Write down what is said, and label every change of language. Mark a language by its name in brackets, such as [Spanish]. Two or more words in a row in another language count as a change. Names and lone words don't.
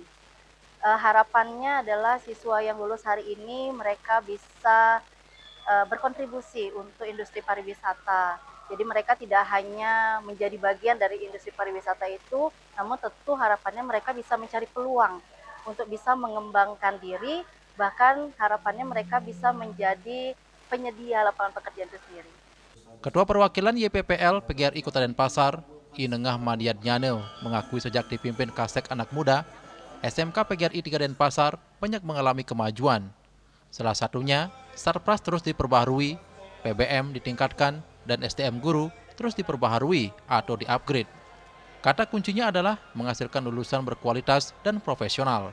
[Indonesian] Harapannya adalah siswa yang lulus hari ini mereka bisa berkontribusi untuk industri pariwisata. Jadi mereka tidak hanya menjadi bagian dari industri pariwisata itu, namun tentu harapannya mereka bisa mencari peluang untuk bisa mengembangkan diri, bahkan harapannya mereka bisa menjadi penyedia lapangan pekerjaan itu sendiri. Ketua Perwakilan YPPL PGRI Kota Denpasar, Inengah Madiat Nyaneu, mengakui sejak dipimpin KASEK anak muda, SMK PGRI 3 Denpasar banyak mengalami kemajuan. Salah satunya, Sarpras terus diperbaharui, PBM ditingkatkan, dan SDM guru terus diperbaharui atau di-upgrade. Kata kuncinya adalah menghasilkan lulusan berkualitas dan profesional.